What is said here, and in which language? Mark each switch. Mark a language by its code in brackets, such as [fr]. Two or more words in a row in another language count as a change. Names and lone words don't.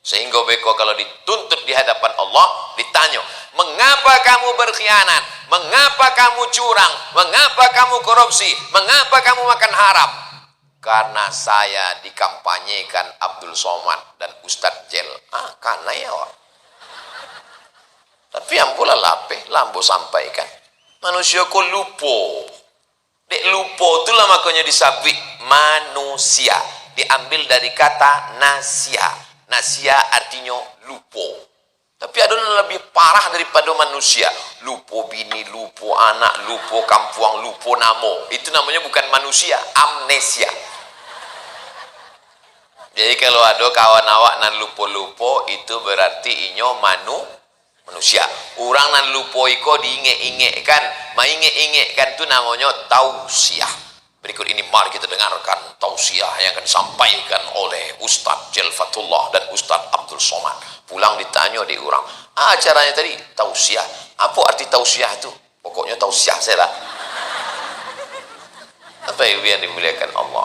[id] Sehingga beko kalau dituntut di hadapan Allah, ditanya, mengapa kamu berkhianat? Mengapa kamu curang? Mengapa kamu korupsi? Mengapa kamu makan haram? Karena saya dikampanyekan Abdul Somad dan Ustadz Jel. [min] Karena ya wak. Tapi yang pula lambo sampaikan. Manusia kok lupo. Dek lupo itulah makanya disabik manusia. [id] Diambil dari kata nasia. Nasia artinya lupo. Tapi ada yang lebih parah daripada manusia. [min] Lupo bini, lupo anak, lupo kampuang, lupo namo. [id] Itu namanya bukan manusia, amnesia. [min] Jadi kalau ada kawan awak nan lupo-lupo, itu berarti inyo manusia. Orang nan lupo iko diinge-ingekan, mainge-ingekan itu namanya tausiah. [id] Berikut ini mari kita dengarkan tausiah yang akan disampaikan oleh Ustadz Jelfatullah dan Ustadz Abdul Somad. Pulang ditanya di orang, acaranya tadi tausiah. Apa arti tausiah itu? Pokoknya tausiah saya lah. Apa yang dimuliakan Allah?